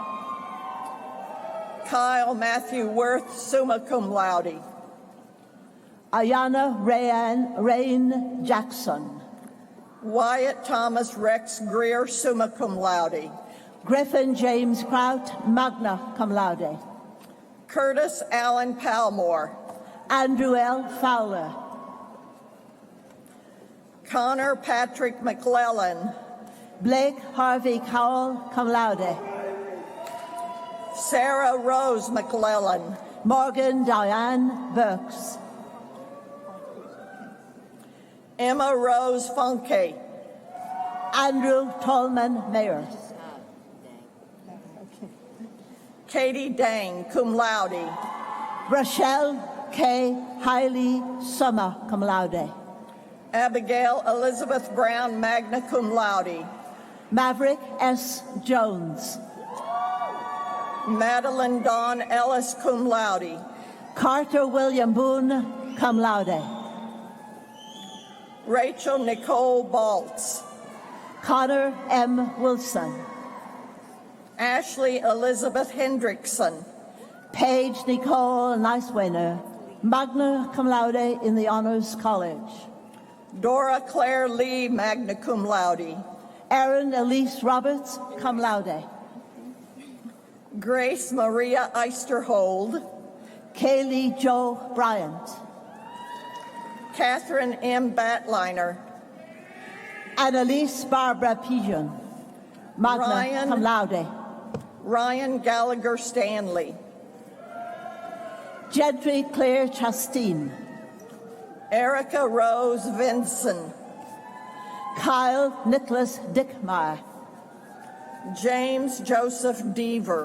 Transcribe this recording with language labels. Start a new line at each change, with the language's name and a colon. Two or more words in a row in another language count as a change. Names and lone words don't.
English: Kyle Matthew Worth,
Latin: summa cum laude.
English: Ayana Rain Jackson. Wyatt Thomas Rex Greer,
Latin: summa cum laude.
English: Griffin James Kraut,
Latin: magna cum laude.
English: Curtis Allen Palmore. Andrew L. Fowler. Connor Patrick McClellan. Blake Harvey Cowell,
Latin: cum laude.
English: Sarah Rose McClellan. Morgan Diane Burks. Emma Rose Funke. Andrew Tolman Mayer. Katie Dang,
Latin: cum laude.
English: Rochelle K. Hiley Summer,
Latin: cum laude.
English: Abigail Elizabeth Brown,
Latin: magna cum laude.
English: Maverick S. Jones. Madeline Dawn Ellis,
Latin: cum laude.
English: Carter William Boone,
Latin: cum laude.
English: Rachel Nicole Baltz. Connor M. Wilson. Ashley Elizabeth Hendrickson. Paige Nicole Nicewiner,
Latin: magna cum laude
English: in the Honors College. Dora Claire Lee,
Latin: magna cum laude.
English: Erin Elise Roberts,
Latin: cum laude.
English: Grace Maria Eisterhold. Kaylee Jo Bryant. Catherine M. Batliner. Annalise Barbara Pigeon,
Latin: magna cum laude.
English: Ryan Gallagher Stanley. Gentry Claire Chasteen. Erica Rose Vinson. Kyle Nicholas Dickmeyer. James Joseph Deaver.